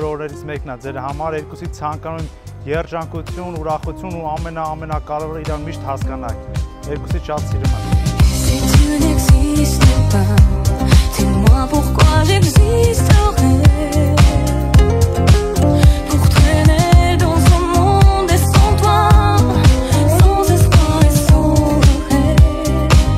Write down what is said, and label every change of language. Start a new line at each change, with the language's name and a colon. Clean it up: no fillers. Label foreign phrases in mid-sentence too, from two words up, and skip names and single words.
Armenian: օրերից մեկն է ձեր համար, երկուսիդ ցանկանում եմ երջանկություն, ուրախություն ու ամենակարևորը իրար միշտ հասկանաք։ Երկուսիդ շատ սիրում եմ։
French: Si tu n'existes pas, dis-moi pourquoi j'existerais. Pour traîner dans ce monde et sans toi, sans espoir et sans rêve.